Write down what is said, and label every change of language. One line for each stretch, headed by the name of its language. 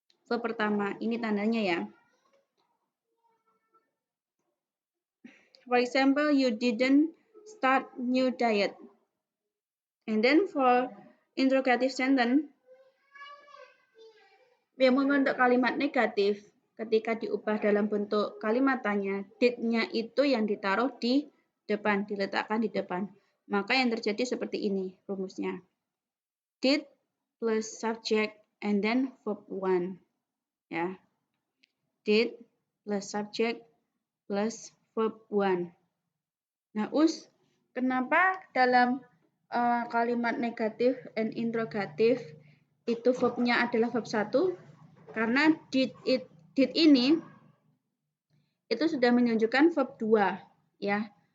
Indonesian: Verb pertama, ini tandanya ya.
English: For example, you didn't start new diet. And then for interrogative sentence,
Indonesian: yang membentuk kalimat negatif, ketika diubah dalam bentuk kalimat tanya, did-nya itu yang ditaruh di depan, diletakkan di depan. Maka yang terjadi seperti ini rumusnya.
English: Did plus subject and then verb 1. Ya. Did plus subject plus verb 1.
Indonesian: Nah, kenapa dalam kalimat negatif and interrogatif itu verbnya adalah verb 1? Karena did ini itu sudah menunjukkan verb 2 ya.